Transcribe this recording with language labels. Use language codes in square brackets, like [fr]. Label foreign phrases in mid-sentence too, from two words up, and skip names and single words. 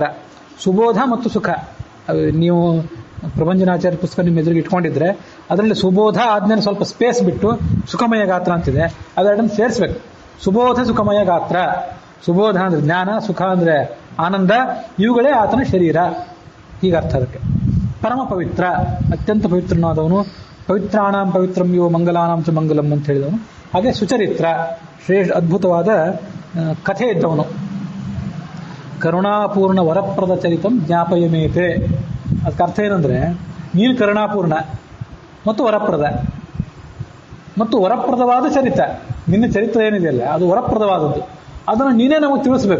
[kn] ಸುಬೋಧ ಮತ್ತು ಸುಖ, ನೀವು ಪ್ರಭಂಜನಾಚಾರ್ಯ ಪುಸ್ತಕ ನಿಮ್ಮ ಎದುರಿಗೆ ಇಟ್ಕೊಂಡಿದ್ರೆ ಅದರಲ್ಲಿ ಸುಬೋಧ ಆದ್ಮೇಲೆ ಸ್ವಲ್ಪ ಸ್ಪೇಸ್ ಬಿಟ್ಟು ಸುಖಮಯ ಗಾತ್ರ ಅಂತಿದೆ, ಅವೆರಡನ್ನು ಸೇರಿಸ್ಬೇಕು. ಸುಬೋಧ ಸುಖಮಯ ಗಾತ್ರ. ಸುಬೋಧ ಅಂದರೆ ಜ್ಞಾನ, ಸುಖ ಅಂದರೆ ಆನಂದ, ಇವುಗಳೇ ಆತನ ಶರೀರ, ಹೀಗರ್ಥ ಅದಕ್ಕೆ. ಪರಮ ಪವಿತ್ರ, ಅತ್ಯಂತ ಪವಿತ್ರನಾದವನು. [sa] ಪವಿತ್ರಾಣಾಂ ಪವಿತ್ರಂ ಯೋ ಮಂಗಲಾನಾಂ ಚ ಮಂಗಲಂ [kn] ಅಂತ ಹೇಳಿದವನು. ಹಾಗೆ ಸುಚರಿತ್ರ, ಅದ್ಭುತವಾದ ಕಥೆ ಇದ್ದವನು. [sa] ಕರುಣಾಪೂರ್ಣ ವರಪ್ರದ ಚರಿತಂ ಜ್ಞಾಪಯಮೇತೆ. [kn] ಅದಕ್ಕೆ ಅರ್ಥ ಏನಂದ್ರೆ, ನೀನು ಕರುಣಾಪೂರ್ಣ ಮತ್ತು ವರಪ್ರದ ಮತ್ತು ವರಪ್ರದವಾದ ಚರಿತ, ನಿನ್ನ ಚರಿತ್ರ ಏನಿದೆಯಲ್ಲ ಅದು ವರಪ್ರದವಾದದ್ದು, ಅದನ್ನು ನೀನೇ ನಮಗೆ ತಿಳಿಸ್ಬೇಕು.